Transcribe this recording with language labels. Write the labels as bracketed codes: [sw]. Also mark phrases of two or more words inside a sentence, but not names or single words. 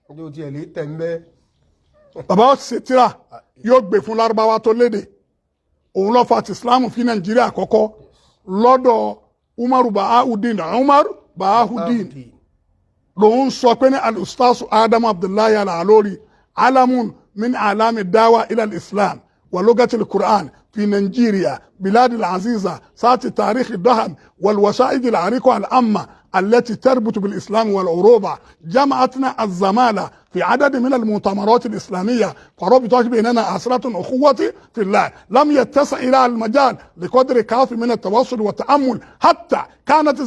[yo] bàbá ó ṣe tíra yóò gbé fún lárúbáwá tó léde òun ló fa ti Islam fi Nàìjíríà àkọ́kọ́ lọ́dọ̀ Umar Bahahudin lòun sọ pé ní [ar] الأستاذ آدم عبد الله الإلوري علم من أعلام الدعوة إلى الإسلام ولغة القرآن في نيجيريا بلاد العزيزة ساعة تاريخ الدهن والوسائد العريقة الأمة التي تربط بالإسلام والعروبة جمعتنا الزمالة في عدد من المؤتمرات الإسلامية فربطت بيننا أسرة أخوة في الله لم يتسع إلى المجال لقدر كافي من التواصل والتأمل حتى كانت